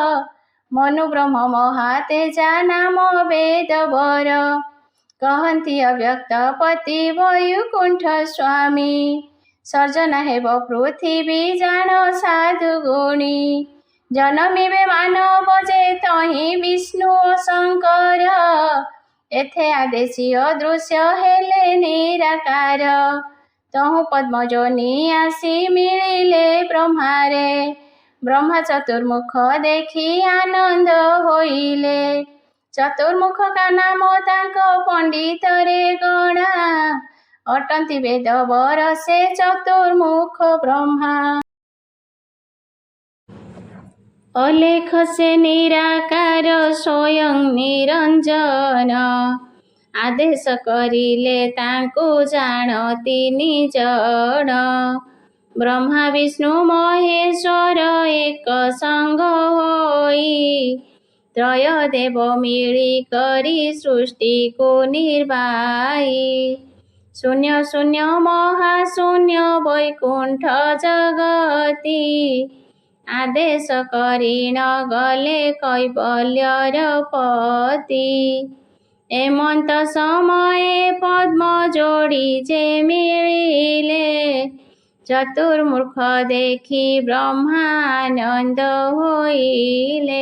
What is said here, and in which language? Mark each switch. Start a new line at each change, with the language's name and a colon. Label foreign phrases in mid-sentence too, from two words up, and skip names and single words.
Odia: ମନୁ ବ୍ରହ୍ମ ମହାତେଜା ନାମ ବେଦ ବର କହନ୍ତି ଅବ୍ୟକ୍ତପତି ବୈକୁଣ୍ଠ ସ୍ୱାମୀ ସର୍ଜନା ହେବ ପୃଥିବୀ ଜାଣ ସାଧୁ ଗୁଣୀ ଜନମିବେ ମାନବ ଯେ ତହିଁ ବିଷ୍ଣୁ ଓ ଶଙ୍କର ଏଥେ ଆଦେଶୀୟ ଦୃଶ୍ୟ ହେଲେ ନିରାକାର ତହୁଁ ପଦ୍ମଜୋନି ଆସି ମିଳିଲେ ବ୍ରହ୍ମାରେ ବ୍ରହ୍ମା ଚତୁର୍ମୁଖ ଦେଖି ଆନନ୍ଦ ହୋଇଲେ। ଚତୁର୍ମୁଖ କା ନାମ ତାଙ୍କ ପଣ୍ଡିତ ରେ ଗଣା। ଅଟନ୍ତି ବେଦ ବରସେ ଚତୁର୍ମୁଖ ବ୍ରହ୍ମା। ଅଲେଖ ସେ ନିରାକାର ସ୍ୱୟଂ ନିରଞ୍ଜନ। ଆଦେଶ କରିଲେ ତାଙ୍କୁ ଜାଣତି ନିଜଣ। ବ୍ରହ୍ମା ବିଷ୍ଣୁ ମହେଶ୍ୱର ଏକ ସଙ୍ଗ ହୋଇ। ତ୍ରୟ ଦେବ ମିଳି କରି ସୃଷ୍ଟି କୁ ନିର୍ବାହୀ। ଶୂନ୍ୟ ଶୂନ୍ୟ ମହାଶୂନ୍ୟ ବୈକୁଣ୍ଠ ଜଗତୀ। ଆଦେଶ କରି ନ ଗଲେ କୈବଲ୍ୟର ପତି। ଏମନ୍ତ ସମୟ ପଦ୍ମ ଯୋଡ଼ି ଯେ ମିଳିଲେ। ଚତୁର୍ମୁଖ ଦେଖି ବ୍ରହ୍ମାନନ୍ଦ ହୋଇଲେ।